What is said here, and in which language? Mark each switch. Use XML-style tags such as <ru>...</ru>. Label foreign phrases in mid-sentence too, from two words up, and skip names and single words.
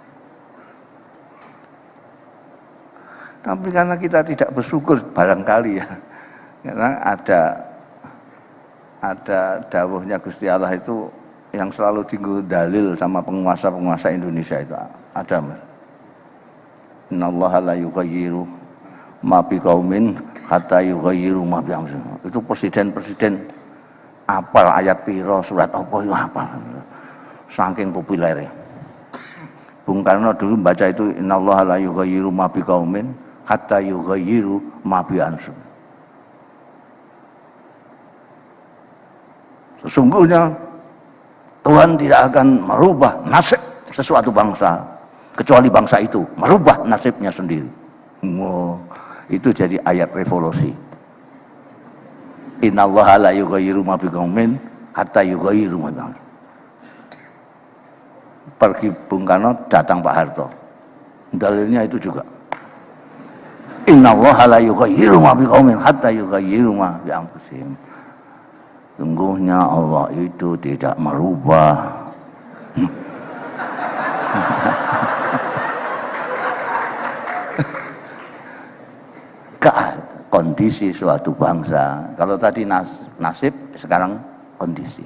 <id>Tapi karena kita tidak bersyukur barangkali ya. Karena ada dawuhnya Gusti Allah itu yang selalu tinggal dalil sama penguasa-penguasa Indonesia itu ada, Mas.</id> <ar>إن الله لا يغير ما بقوم حتى يغيروا ما بأنفسهم.</ar> <id>Itu presiden-presiden</id> <jv>apal ayat piro,</jv> <id>surat apa itu hafal. Saking populernya. Bung Karno dulu baca itu</id> <ar>إن الله لا يغير ما بقوم حتى يغيروا ما بأنفسهم.</ar> <id>Sesungguhnya Tuhan tidak akan merubah nasib sesuatu bangsa kecuali bangsa itu merubah nasibnya sendiri. Itu jadi ayat revolusi.</id> <ar>إن الله لا يغير ما بقوم حتى يغيروا ما بأنفسهم.</ar> <id>Pergi Bung Karno, datang Pak Harto. Dalilnya itu juga.</id> <ar>إن الله لا يغير ما بقوم حتى يغيروا ما بأنفسهم.</ar> <id>Sungguhnya Allah itu tidak merubah kondisi suatu bangsa. Kalau tadi nasib, sekarang kondisi.</id>